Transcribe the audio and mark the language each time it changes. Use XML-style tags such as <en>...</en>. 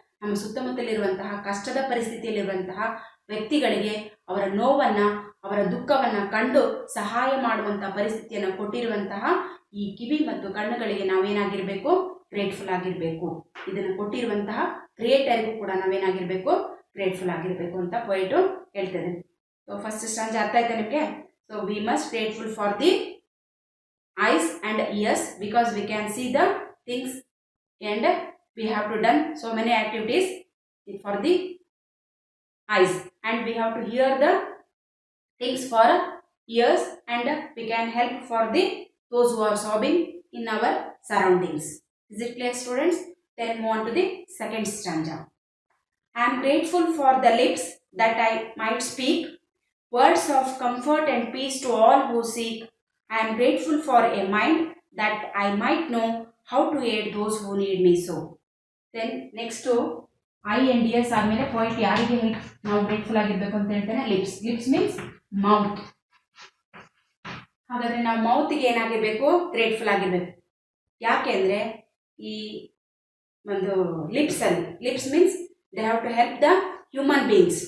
<kn>ನಮ್ಮ ಸುತ್ತಮುತ್ತಲಿರುವಂತಹ ಕಷ್ಟದ ಪರಿಸ್ಥಿತಿಯಲ್ಲಿರುವಂತಹ ವ್ಯಕ್ತಿಗಳಿಗೆ ಅವರ ನೋವನ್ನು, ಅವರ ದುಃಖವನ್ನು ಕಂಡು ಸಹಾಯ ಮಾಡುವಂತಹ ಪರಿಸ್ಥಿತಿಯನ್ನು ಕೊಟ್ಟಿರುವಂತಹ ಈ ಕಿವಿ ಮತ್ತು ಕಣ್ಣುಗಳಿಗೆ ನಾವೇನಾಗಿರಬೇಕು? ಗ್ರೇಟ್ಫುಲ್ ಆಗಿರಬೇಕು. ಇದನ್ನು ಕೊಟ್ಟಿರುವಂತಹ ಕ್ರಿಯೇಟರ್ಗೂ ಕೂಡ ನಾವೇನಾಗಿರಬೇಕು? ಗ್ರೇಟ್ಫುಲ್ ಆಗಿರಬೇಕು ಅಂತ ಪೊಯೆಟು ಹೇಳ್ತದೆ.</kn> <en>so first stanza</en> <kn>ಅರ್ಥ ಆಯ್ತಾ ನಿಮಗೆ?</kn> <en>So we must grateful for the eyes and ears because we can see the things and we have to done so many activities for the eyes, and we have to hear the things for ears, and we can help for the those who are sobbing in our surroundings. Is it clear, students? Then move on to the second stanza. I am grateful for the lips that I might speak words of comfort and peace to all who seek. I am grateful for a mind that I might know how to aid those who need me so. Then next to I and ears</en> <kn>ಆದಮೇಲೆ point ಯಾರಿಗೆ ನಾವು grateful ಆಗಿರಬೇಕು ಅಂತ ಹೇಳ್ತೇನೆ? Lips. Lips means mouth. ಹಾಗಾದರೆ ನಾವು ಮೌತ್ಗೆ ಏನಾಗಿರಬೇಕು? Grateful ಆಗಿರಬೇಕು. ಯಾಕೆ ಅಂದರೆ ಈ ಒಂದು ಲಿಪ್ಸಲ್ಲಿ,</kn> <en>Lips means they have to help the human beings.</en>